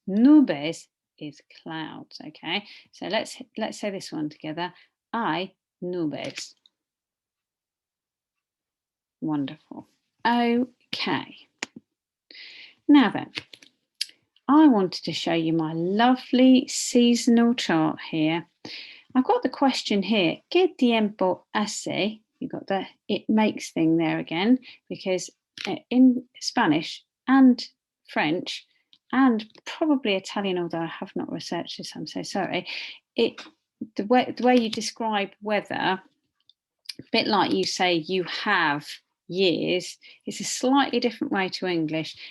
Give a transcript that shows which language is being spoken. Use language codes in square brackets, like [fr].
[en] Nubes is clouds, okay? So let's say this one together. [es] Hay nubes. [en] Wonderful. Okay. Now then, I wanted to show you my lovely seasonal chart here. I've got the question here, [es] ¿Qué tiempo hace? [en] You've got the it makes thing there again, because in Spanish and French and probably Italian, although I have not researched this, I'm so sorry, the way you describe weather, a bit like you say you have years, it's a slightly different way to English.